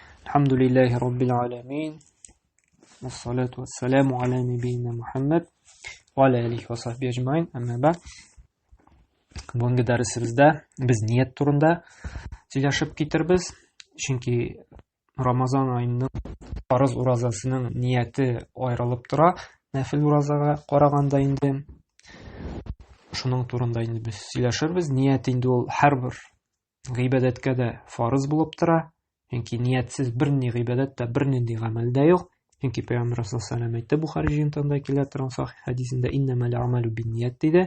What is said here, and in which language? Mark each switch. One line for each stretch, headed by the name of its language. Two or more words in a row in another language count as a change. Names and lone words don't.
Arabic: الحمد لله رب العالمين والصلاة والسلام على نبينا محمد وعلى آله وصحبه أجمعين أما بعد
Tatar: Бүгінгі дәрісімізде біз ниет турында сөйлесіп кетербіз. Чөнки Рамазан айының парыз уразасының ниеті айрылып тора. Нәфил уразаға қарағанда инде шуның турында инде біз сөйләшербез. Ниет инде ул һәрбер гыйбадәткә дә фарыз булып тора. Чөнки ниятсез берни гыйбадәт тә бернинди гамәл дә юк. Чөнки Пәйгамбәр
Arabic: صلى الله عليه وسلم
Tatar: әйтте Бухари җыентыгында килә торган сахих хәдисендә
Arabic: إنما الأعمال بالنيات
Tatar: диде.